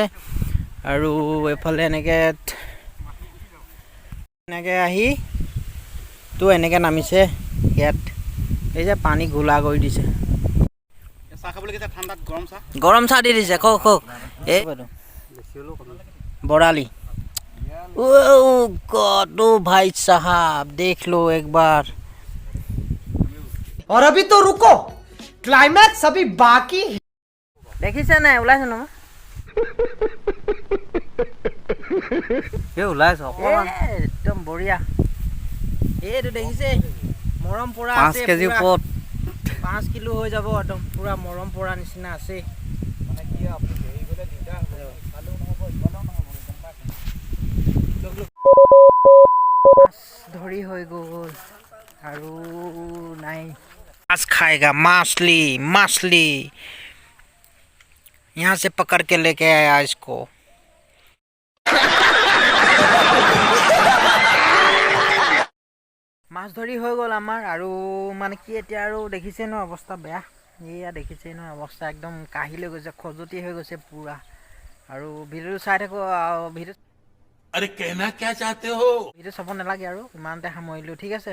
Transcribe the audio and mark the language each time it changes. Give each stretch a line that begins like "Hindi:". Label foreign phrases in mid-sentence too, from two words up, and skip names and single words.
Assamese: আৰু এইফালে এনেকৈ আহি তো এনেকৈ নামিছে ইয়াত। এই যে পানী ঘোলা কৰি দিছে। গৰম চাহ দি দিছে। কওক এই বৰালি।
Hindi: गॉड भाई साहब देख लो एक बार। और अभी तो रुको, क्लाइमैक्स अभी बाकी।
Assamese: দেখিছে নাই, ওলাইছে ন ওলাইছ একদম বঢ়িয়া। এইটো দেখিছে মৰম পৰা 5 কেজি ওপৰত 5 কিলো হৈ যাব একদম পুৰা মৰম পৰা নিচিনা আছে। ধৰি হৈ গ'ল আৰু নাই।
Hindi: माछ खाएगा, मछली यहाँ से पकड़ के लेके आया इसको।
Assamese: মাছ ধৰি হৈ গ'ল আমাৰ। আৰু মানে কি এতিয়া আৰু দেখিছে ন অৱস্থা বেয়া। এয়া দেখিছে ন অৱস্থা একদম কাঢ়ি লৈ গৈছে, খজুতি হৈ গৈছে পুৰা। আৰু ভিডিঅ'টো চাই থাকো। ভিডিঅ' চাব নালাগে আৰু ইমানতে সামৰিলোঁ।